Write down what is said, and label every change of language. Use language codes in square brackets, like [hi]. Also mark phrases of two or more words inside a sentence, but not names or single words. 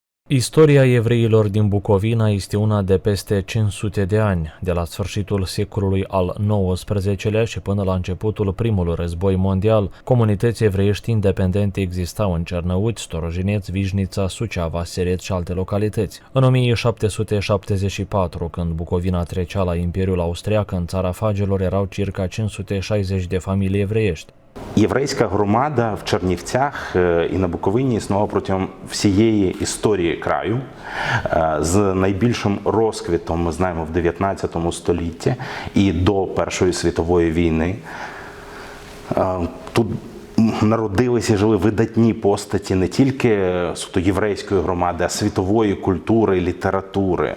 [ro] Istoria evreilor din Bucovina este una de peste 500 de ani, de la sfârșitul secolului al XIX-lea și până la începutul primului război mondial. Comunități evreiești independente existau în Cernăuți, Storojineț, Vișnița, Suceava, Seret și alte localități. În 1774, când Bucovina trecea la Imperiul Austriac, în țara Fagilor erau circa 560 de familii evreiești. [uk] Єврейська громада в Чернівцях і на Буковині існувала протягом всієї історії краю. З найбільшим розквітом, ми знаємо, в 19 столітті і до Першої світової війни. Тут народилися і жили видатні постаті не тільки суто єврейської громади, а світової культури, літератури.